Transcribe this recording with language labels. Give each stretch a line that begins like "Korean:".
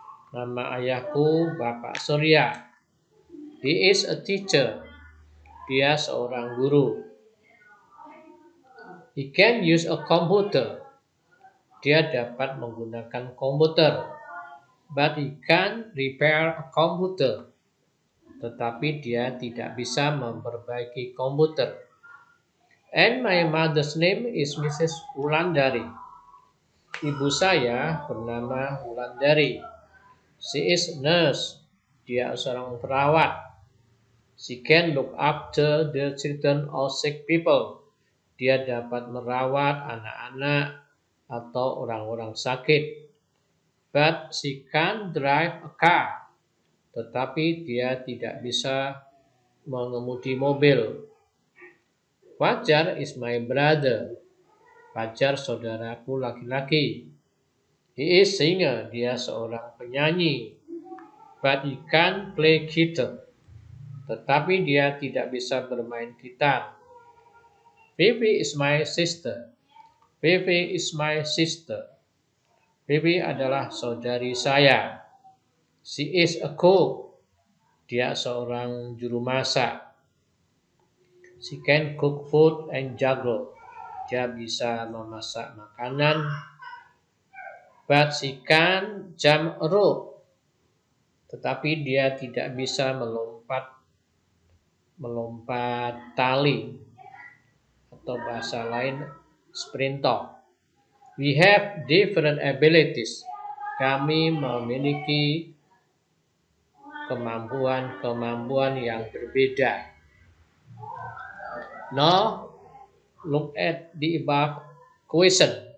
Indonesian: Nama ayahku Bapak Surya.
English: He is a teacher.
Indonesian: Dia seorang guru.
English: He can use a computer.
Indonesian: Dia dapat menggunakan komputer.
English: But he can't repair a computer.
Indonesian: Tetapi dia tidak bisa memperbaiki komputer.
English: And my mother's name is Mrs.
Indonesian: Wulandari. Ibu saya bernama Wulandari.
English: She is a nurse.
Indonesian: Dia seorang perawat.
English: She can look after the children or sick people.
Indonesian: Dia dapat merawat anak-anak atau orang-orang sakit.
English: But she can't drive a car.
Indonesian: Tetapi dia tidak bisa mengemudi mobil.
English: Fajar is my brother.
Indonesian: Fajar saudaraku laki-laki.
English: He is singer.
Indonesian: Dia seorang penyanyi.
English: But he can't play guitar.
Indonesian: Tetapi dia tidak bisa bermain gitar.
English: Fifi is my sister. Fifi is my sister.
Indonesian: Fifi adalah saudari saya.
English: She is a cook.
Indonesian: Dia seorang juru masak.
English: She can cook food and juggle.
Indonesian: Dia bisa memasak makanan.
English: But she can't jump a rope.
Indonesian: Tetapi dia tidak bisa melompat tali. Atau bahasa lain sprinter.
English: We have different abilities.
Indonesian: Kami memiliki kemampuan yang berbeda.
English: Now, look at the above question.